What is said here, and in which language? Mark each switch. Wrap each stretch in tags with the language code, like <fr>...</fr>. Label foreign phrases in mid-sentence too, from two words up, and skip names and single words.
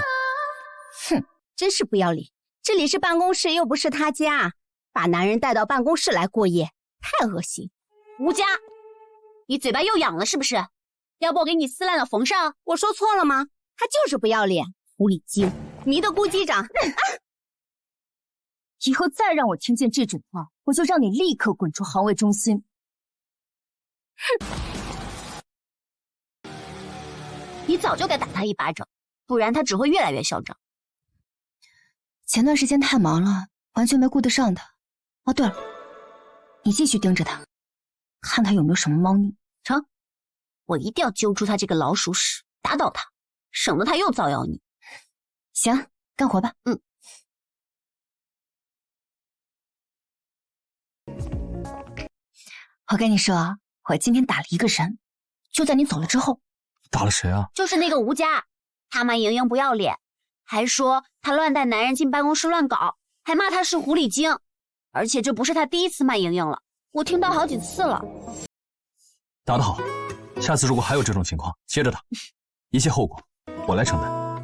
<zh>哼，真是不要臉！這裡是辦公室，又不是他家，把男人帶到辦公室來過夜，太惡心！吳家，你嘴巴又癢了是不是？要不我給你撕爛了縫上？我說錯了嗎？他就是不要臉，狐狸精，迷的顧機長。以後再讓我聽見這種話，我就讓你立刻滾出行衛中心。你早就該打他一巴掌，不然他只會越來越囂張。前段時間太忙了，完全沒顧得上他。哦，對了，你繼續盯着他，看他有沒有什麼貓膩。成，我一定要揪出他這個老鼠屎，打倒他，省得他又造謠你。行，幹活吧。我跟你說，我今天打了一個人，就在你走了之後。打了誰啊？就是那個吳家，他罵瑩瑩不要臉，還說他亂帶男人進辦公室亂搞，還罵他是狐狸精。而且這不是他第一次罵瑩瑩了，我聽到好幾次了。打得好，下次如果還有這種情況，接着打，一切後果我來承擔。</zh>